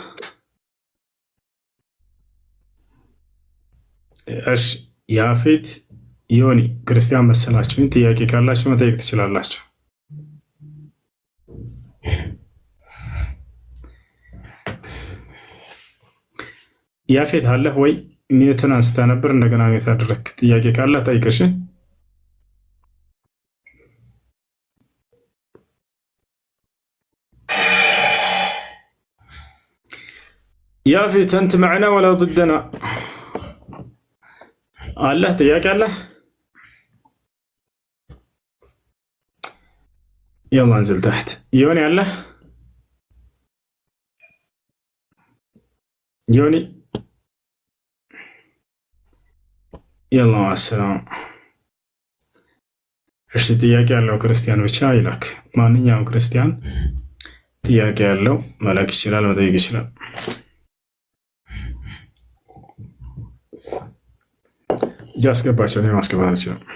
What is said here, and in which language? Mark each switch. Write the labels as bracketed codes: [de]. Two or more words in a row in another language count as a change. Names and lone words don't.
[am] እሺ ያፌት ዮኒ ክርስቲያን መሰላችሁኝ። ጥያቄ ካላችሁ መጠየቅ ትችላላችሁ። ያፌት አለህ ወይ? ሚዩትን አንስታ ነበር እንደገና ሚዩት አደረክ። ጥያቄ ካለ ጠይቅሽ። ያፌት አንተ [ar] معنا ولا ضدنا? [am] አለህ ጥያቄ አለህ? [ar] يلا انزل تحت. يوني الله يوني يلا مع السلامة. [am] እሺ ጥያቄ ያለው ክርስቲያን ብቻ ይላክ። ማንኛውም ክርስቲያን ጥያቄ ያለው መላክ ይችላል፣ መጠየቅ ይችላል። ያስገባቸው ነው ማስገባት ይችላል።